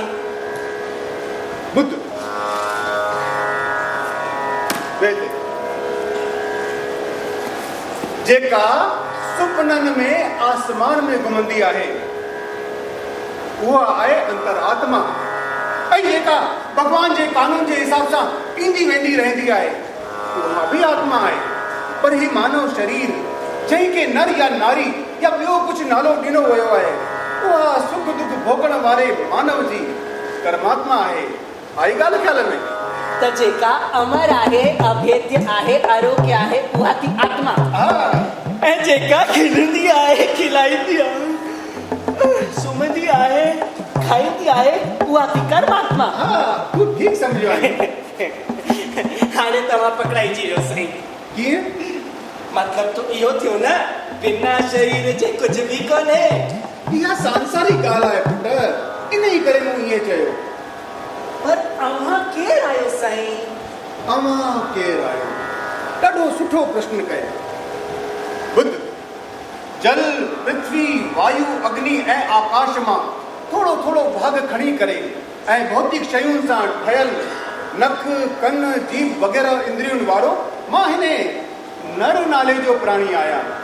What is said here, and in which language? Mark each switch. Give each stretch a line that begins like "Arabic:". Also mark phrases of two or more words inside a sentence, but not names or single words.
Sindhi: बुद्ध वेद जेका सुपननि में आसमान में घुमंदी आहे उहा आहे अंतरात्मा, ऐं जेका भॻवान जे कानून जे हिसाब सां ईंदी वेंदी रहंदी आहे उहा बि आत्मा आहे। पर ही मानव शरीर जंहिंखे नर या नारी या ॿियो कुझु नालो ॾिनो वियो आहे उहा सुख दुख भोगण वारे मानव जी कर्मात्मा आहे। आई ॻाल्हि ख़्याल में? त जेका अमर आहे, अभेद्य आहे, आरोग्य आहे, उहा थी आत्मा। ऐं जेका खिलंदी आहे, खिलाईंदी आहे, सुम्हंदी आहे, खाईंदी आहे, उहा थी कर्मात्मा। तूं ठीक समझो आहे। हाणे तव्हां पकड़ाइजी वियो साईं। कीअं? मतलब तो इहो थियो न, बिना शरीर जे कुझु बि कोन्हे। इहा सांसारिक ॻाल्हि आहे पुट, इन ई करे मूं ईअं चयो। पर अव्हां केरु आहियो साईं? अव्हां केरु आहियो? ॾाढो सुठो प्रश्न कयो। बुद्ध जल पृथ्वी वायु अग्नि ऐं आकाश मां थोरो थोरो भाग खणी करे ऐं भौतिक शयुनि सां ठहियल नख कन जीभ वग़ैरह इंद्रियुनि वारो मां हिन नर नाले जो प्राणी आहियां।